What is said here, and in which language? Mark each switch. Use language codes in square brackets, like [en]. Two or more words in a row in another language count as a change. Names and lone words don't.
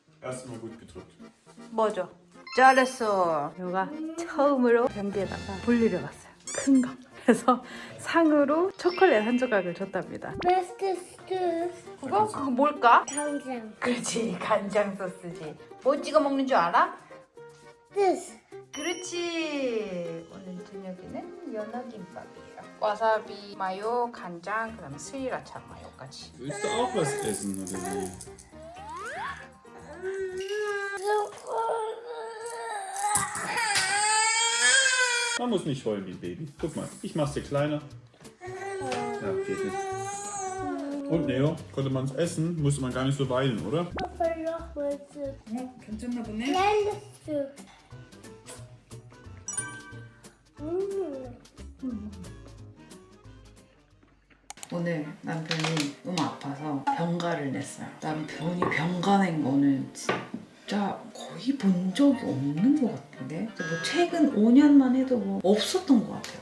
[de] Hast immer gut gedrückt. [ko] 뭐죠? 잘했어. 요가 처음으로 변기에다가 볼일을 봤어요. 큰 거. 그래서 상으로 초콜릿 한 조각을 줬답니다. 그거 뭘까? 간장. 그렇지, 간장 소스지. 뭐 찍어 먹는 줄 알아? [en] This. [ko] 그렇지. 오늘 저녁에는 연어김밥이에요. 와사비 마요, 간장, 그다음에 스리라차 마요까지. [de] Willst du auch was essen oder wie? Man muss nicht heulen wie ein Baby. Guck mal, ich mach's dir kleiner. Ja, geht nicht. Und Neo, konnte man es essen, musste man gar nicht so weinen, oder? Papa, noch mal so. [ko] 괜찮나 보네. [de] Kleines Stück. [ko] 오늘 남편이 너무 아파서 병가를 냈어요. 남편이 병가 낸 거는 진짜 거의 본 적이 없는 것 같은데 뭐 최근 5년만 해도 뭐 없었던 것 같아요.